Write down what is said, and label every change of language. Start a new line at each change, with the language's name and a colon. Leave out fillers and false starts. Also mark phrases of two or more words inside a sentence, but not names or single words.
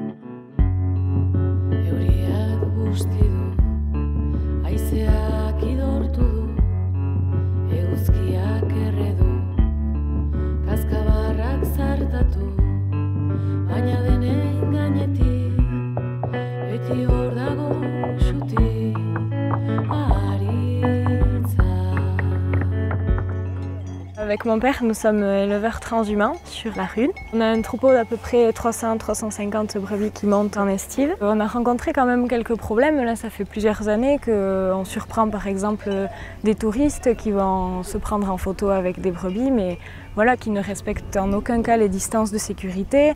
Basque: Euriak busti du, haizeak idortu du, eguzkiak erredu, kaskabarrak zartatu, baina denen gainetik, beti hor dago xuti.
French: Avec mon père, nous sommes éleveurs transhumants sur Larrun. On a un troupeau d'à peu près 300-350 brebis qui montent en estive. On a rencontré quand même quelques problèmes. Là, ça fait plusieurs années qu'on surprend par exemple des touristes qui vont se prendre en photo avec des brebis, mais voilà, qui ne respectent en aucun cas les distances de sécurité.